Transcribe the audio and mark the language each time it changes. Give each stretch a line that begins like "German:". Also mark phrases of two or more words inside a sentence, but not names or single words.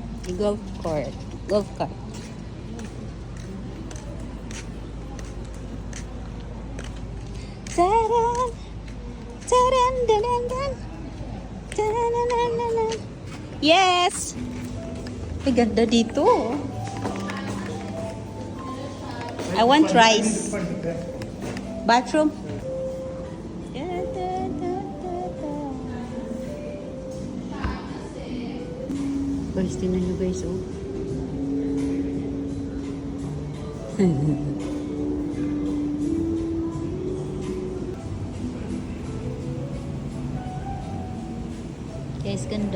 Filipino: May golf cart. Golf cart. Taran! Taran! Danan! Dan! Tanan! Yes! Ay, ganda dito.
English: I want rice. Bathroom?
Filipino: Guys, tingnan nyo guys, oh. Guys, ganda.